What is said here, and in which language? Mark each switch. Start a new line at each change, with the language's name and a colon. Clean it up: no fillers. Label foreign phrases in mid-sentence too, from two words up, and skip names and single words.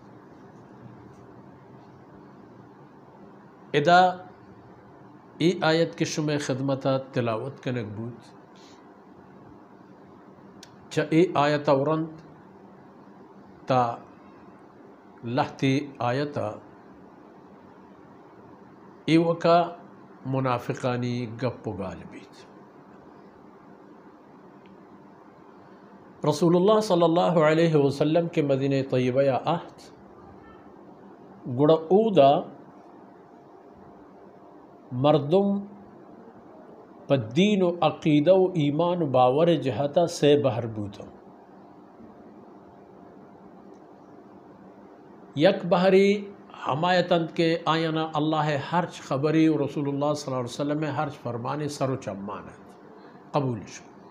Baluchi: ادا ای آیت کے شمع خدمتا تلاوت کنک بود چا ای آیتا ورند تا لحتی آیتا ای وکا منافقانی گپ و غالبیت۔
Arabic: رسول اللہ صلی اللہ علیہ وسلم
Baluchi: کے مدینہ طیبہ یا عہد گڑا اودا مردم پا دین و عقیدہ و ایمان و باور جہتا سے بہر بوتا۔ یک بہری حمایتند کے آینا اللہ ہرچ خبری و
Arabic: رسول اللہ صلی اللہ علیہ وسلم
Baluchi: ہرچ فرمانے سر و چمانت قبول شو